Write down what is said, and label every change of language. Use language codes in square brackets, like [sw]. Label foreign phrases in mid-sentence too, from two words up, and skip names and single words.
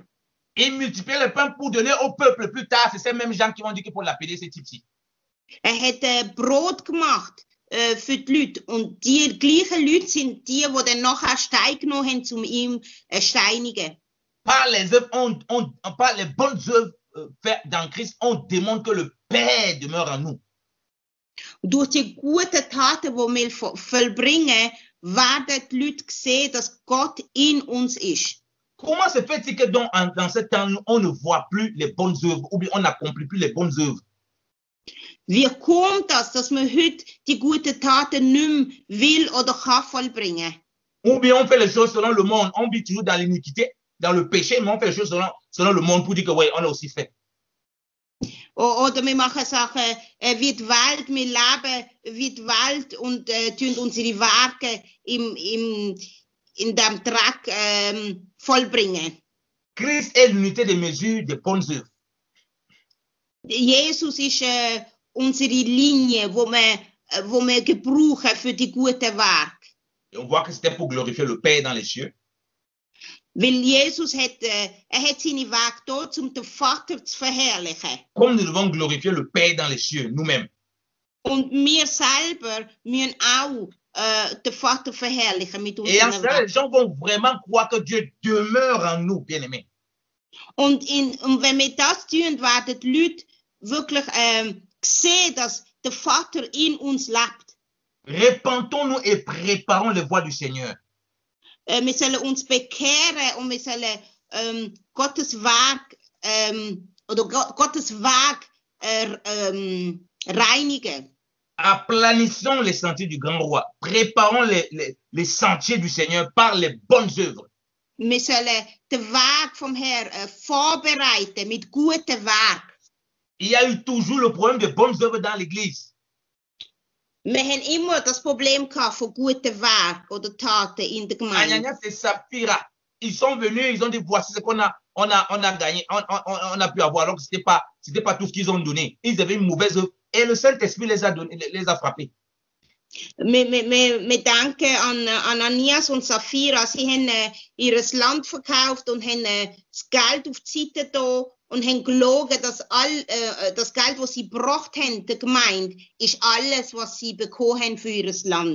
[fr] Il multipliait le pain pour donner au peuple. Plus tard, c'est ces mêmes gens qui vont dire qu'il faut l'appeler ce type-ci. [de] Hat Brot gemacht für die Leute. Und die gleichen Leute sind die dann nachher Stein genommen haben, um ihn steinigen. [fr] Par les œuvres, par les bonnes œuvres faites dans Christ, on démontre que le Père demeure en nous. [de] Und durch die guten Taten, die wir vollbringen, werden die Leute sehen, dass Gott in uns ist. [fr] Comment se fait-il que dans ce temps, on ne voit plus les bonnes œuvres ou bien on n'accomplit plus les bonnes œuvres? [de] Wie kommt das, dass man heute die guten Taten nicht mehr will oder kann vollbringen? [fr] Ou bien on fait les choses selon le monde. On vit toujours dans l'iniquité, dans le péché, mais on fait les choses selon le monde pour dire que oui, on a aussi fait. [de] Oder wir machen Sachen wie die Welt, wir leben wie die Welt und tun unsere Werke in dem Dreck vollbringen. [fr] Christ est l'unité de mesure des bonnes œuvres. [de] Jesus ist unsere Linie, wo wir gebrauchen für die guten Werke. [fr] Et on voit que c'était pour glorifier le Père dans les cieux. [de] Weil Jesus hat seine Werke dort, um den Vater zu verherrlichen. [fr] Comme nous devons glorifier le Père dans les cieux, nous-mêmes. [de] Und wir selber müssen auch den Vater verherrlichen mit [fr] Et en [de] unseren [fr] cela, [de] Werken. [fr] les gens vont vraiment croire que Dieu demeure en nous, bien-aimés. [de] Und wenn wir das tun, werden die Leute wirklich sehen, dass der Vater in uns lebt. [fr] Repentons-nous et préparons les voies du Seigneur. [de] Wir sollen uns bekehren und wir sollen Gottes Werk Gottes Weg reinigen. [fr] Aplanissons les sentiers du grand roi. Préparons les sentiers du Seigneur par les bonnes œuvres. [de] Wir sollen den Weg vom Herrn vorbereiten mit guten Werken. [fr] Il y a eu toujours le problème de bonnes œuvres dans l'église. [de] Wir haben immer das Problem gehabt von guten Werken oder Taten in der Gemeinde. [fr] Ananias et Saphira, ils sont venus, ils ont dit voici ce qu'on a gagné, on a pu avoir, alors que c'était pas tout ce qu'ils ont donné. Ils avaient une mauvaise œuvre et le Saint-Esprit les a frappés. [de] Wir denken an Ananias und Sapphira. Sie haben ihr Land verkauft und haben das Geld auf die Seite da und haben gelogen, dass das Geld, das sie gebracht haben, der Gemeinde, ist alles, was sie bekommen haben für ihr Land.